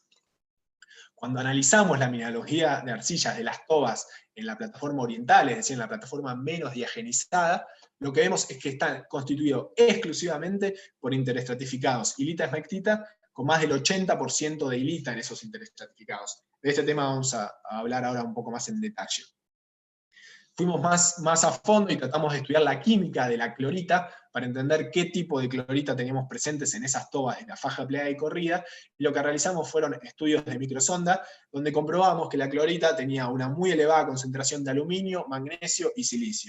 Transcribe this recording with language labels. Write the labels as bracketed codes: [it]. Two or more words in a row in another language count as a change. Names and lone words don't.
[es] Cuando analizamos la mineralogía de arcillas de las tobas en la plataforma oriental, es decir, en la plataforma menos diagenizada, lo que vemos es que están constituidos exclusivamente por interestratificados ilita-esmectita, con más del 80% de ilita en esos interestratificados. De este tema vamos a hablar ahora un poco más en detalle. Fuimos más a fondo y tratamos de estudiar la química de la clorita para entender qué tipo de clorita teníamos presentes en esas tobas de la faja pleada y corrida, y lo que realizamos fueron estudios de microsonda, donde comprobamos que la clorita tenía una muy elevada concentración de aluminio, magnesio y silicio.